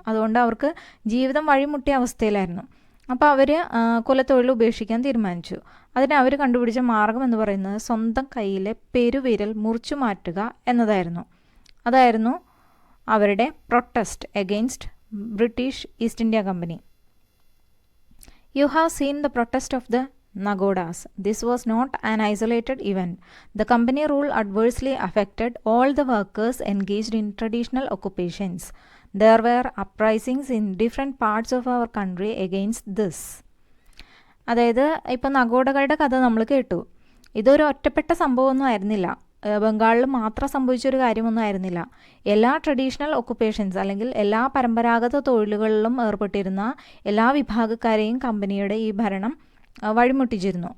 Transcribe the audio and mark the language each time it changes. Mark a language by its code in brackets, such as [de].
[ml] അതുകൊണ്ട് അവർക്ക് ജീവിതം വഴിമുട്ടിയ അവസ്ഥയിലായിരുന്നു. അപ്പോൾ അവർ കുലത്തൊഴിൽ ഉപേക്ഷിക്കാൻ തീരുമാനിച്ചു. അതിന് അവർ കണ്ടുപിടിച്ച മാർഗം എന്ന് പറയുന്നത് സ്വന്തം കയ്യിലെ പെരുവിരൽ മുറിച്ചു മാറ്റുക എന്നതായിരുന്നു. അതായിരുന്നു അവരുടെ [en] Protest against British East India Company. You have seen the protest of the Nagodas. This was not an isolated event. The company rule adversely affected all the workers engaged in traditional occupations. There were uprisings in different parts of our country against this. [ml] അതായത് ഇപ്പം നഗോഡകളുടെ കഥ നമ്മൾ കേട്ടു. ഇതൊരു ഒറ്റപ്പെട്ട സംഭവമൊന്നും ആയിരുന്നില്ല, ബംഗാളിൽ മാത്രം സംഭവിച്ചൊരു കാര്യമൊന്നും ആയിരുന്നില്ല. എല്ലാ [en] traditional occupations [ml] അല്ലെങ്കിൽ എല്ലാ പരമ്പരാഗത തൊഴിലുകളിലും ഏർപ്പെട്ടിരുന്ന എല്ലാ വിഭാഗക്കാരെയും കമ്പനിയുടെ ഈ ഭരണം വഴിമുട്ടിച്ചിരുന്നു.